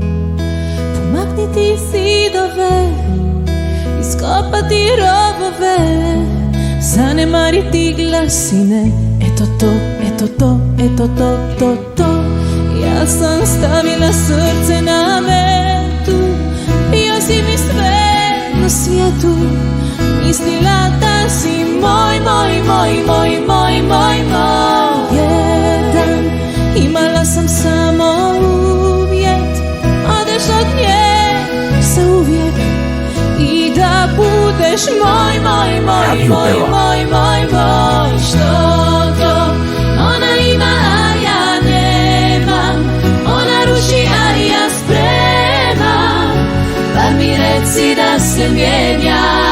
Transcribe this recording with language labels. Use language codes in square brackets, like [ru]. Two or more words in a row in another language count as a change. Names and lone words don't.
[sr] Помакнити зидове, ископати робове, занемарити гласине, ето то. Јас сам ставила срце на мету, бија си ми све на свету, мислила да си мој. [hr] Jedan, imala sam samo uvjet, odeš od nje za uvijek i da budeš moj. Što to ona ima, a ja nemam, ona ruši, a ja spremam, pa mi reci da se mijenja.